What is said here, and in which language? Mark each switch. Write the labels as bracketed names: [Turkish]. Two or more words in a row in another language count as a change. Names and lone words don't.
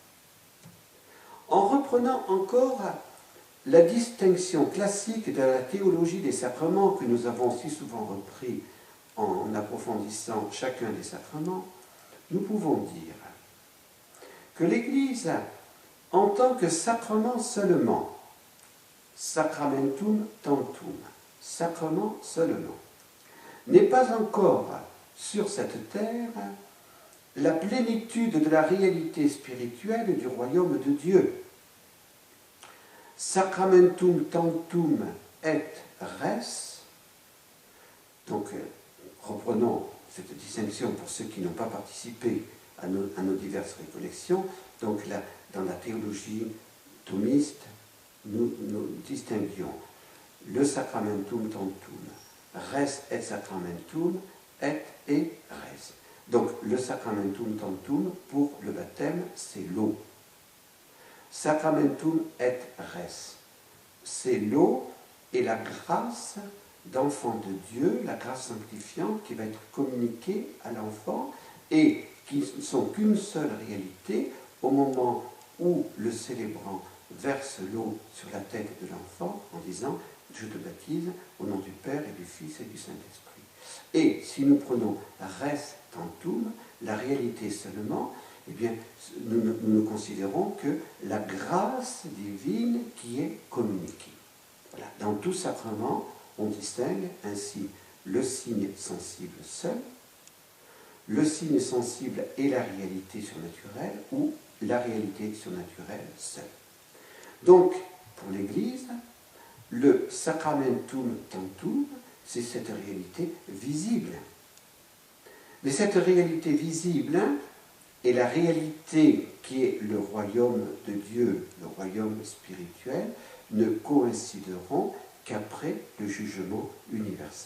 [French] En reprenant encore la distinction classique de la théologie des sacrements que nous avons si souvent repris en approfondissant chacun des sacrements, nous pouvons dire que l'Église, en tant que sacrement seulement, [Latin] sacramentum tantum, [French] sacrement seulement, n'est pas encore sur cette terre la plénitude de la réalité spirituelle du royaume de Dieu. [Latin] Sacramentum tantum et res, [French] donc reprenons cette distinction pour ceux qui n'ont pas participé à nos diverses récollections. Donc là, dans la théologie thomiste, nous distinguions le [Latin] sacramentum tantum, res et sacramentum, et res. [French] Donc le [Latin] sacramentum tantum, [French] pour le baptême, c'est l'eau. [Latin] Sacramentum et res, [French] c'est l'eau et la grâce d'enfant de Dieu, la grâce sanctifiante qui va être communiquée à l'enfant et qui ne sont qu'une seule réalité au moment où le célébrant verse l'eau sur la tête de l'enfant en disant « Je te baptise au nom du Père et du Fils et du Saint-Esprit ». Et si nous prenons [Latin] res tantum, [French] la réalité seulement, eh bien, nous considérons que la grâce divine qui est communiquée. Voilà. Dans tout sacrement, on distingue ainsi le signe sensible seul, le signe sensible et la réalité surnaturelle, ou la réalité surnaturelle seule. Donc, pour l'Église, le [Latin] sacramentum tantum, [French] c'est cette réalité visible. Mais cette réalité visible et la réalité qui est le royaume de Dieu, le royaume spirituel, ne coïncideront qu'après le jugement universel.